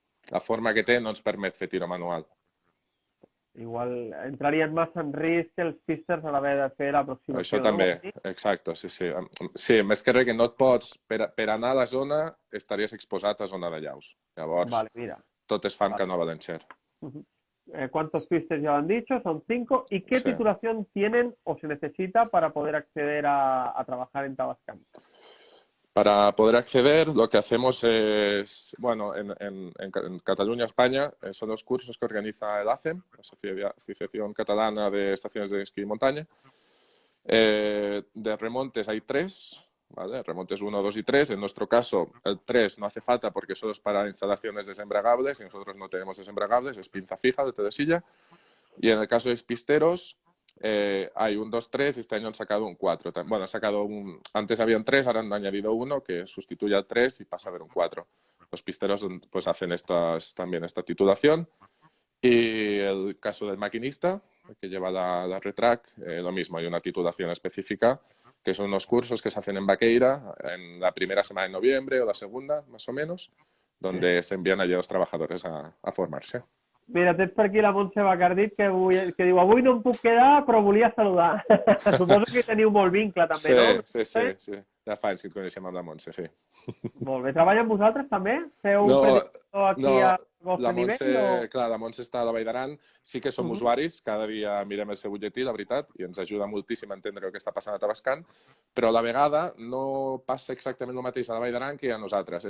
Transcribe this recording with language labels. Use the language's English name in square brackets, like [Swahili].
[Catalan] La forma que té no ens permet fer tiro manual. Igual entrarien massa en risc els pisters a l'haver de fer l'aproximació. Això també, exacte, sí. Sí, més que res que no et pots... Per anar a la zona estaries exposat a zona de llaus. Llavors, vale, mira. Tot es fa amb canó balancer. [Spanish] ¿Cuántos pistes ya lo han dicho? Son 5. ¿Y qué titulación tienen o se necesita para poder acceder a trabajar en Tabascan? Para poder acceder, lo que hacemos es, bueno, en Cataluña, España, son los cursos que organiza el ACEM, la Asociación Catalana de Estaciones de Esquí y Montaña. De remontes hay 3, ¿vale? Remontes 1, 2 y 3. En nuestro caso, el 3 no hace falta porque solo es para instalaciones desembragables y nosotros no tenemos desembragables, es pinza fija de telesilla. Y en el caso de pisteros, hay un 2, 3, este año han sacado un 4. Bueno, han sacado antes habían 3, ahora han añadido uno que sustituye al 3 y pasa a haber un 4. Los pisteros pues hacen también esta titulación. Y el caso del maquinista, que lleva la retrac, lo mismo, hay una titulación específica, que son unos cursos que se hacen en Baqueira en la primera semana de noviembre o la segunda, más o menos, donde se envían allí los trabajadores a formarse. [Catalan] Mira, tens per aquí la Montse Bacardit que diu avui no em puc quedar però volia saludar. Suposo que teniu molt vincle també, no? Sí. Ja fa anys que et coneixem amb la Montse, sí. Molt bé. Treballa amb vosaltres també? Feu un predictor aquí a vostre nivell? Clar, la Montse està a la Vall d'Aran. Sí que som usuaris, cada dia mirem el seu butlletí, la veritat, i ens ajuda moltíssim a entendre el que està passant a Tabascan, però a la vegada no passa exactament el mateix a la Vall d'Aran que a nosaltres.